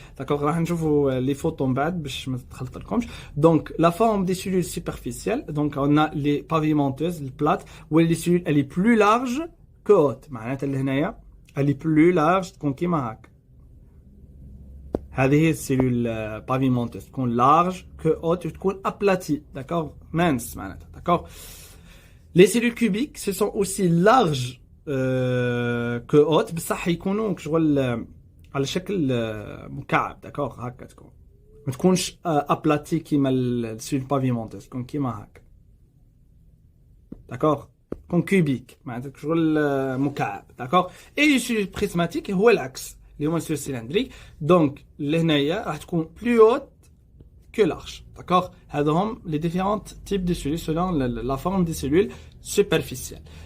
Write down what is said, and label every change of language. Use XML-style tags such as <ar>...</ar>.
<fr>D'accord, on va les photos en bas, donc la forme des cellules superficielles, donc on a les pavimenteuses, les plates, où les cellules elle est plus large que haute. Elle est plus large que haute.</fr> <ar>هذه السيلول</ar> <fr>pavimenteuse تكون large que haute وتكون aplatie, d'accord, mince معناتها, d'accord. Les cellules cubiques ce sont aussi larges que haute</fr> <ar>بصح يكونوا شغل على شكل مكعب, d'accord, هكا تكون ما تكونش aplatie كيما السيلول pavimenteuse, تكون كيما هكا, d'accord, تكون كوبيك معناتها شغل مكعب, d'accord.</ar> <fr>Et les cellules prismatiques</fr> <ar>هو العكس اللي هما السيلول سيلندريك, دونك لهنايا راح تكون</ar> <fr>plus haute que large,</fr> <ar>d'accord. هذا هم</ar> <fr>les différents types de cellules selon la forme des cellules superficielles.</fr>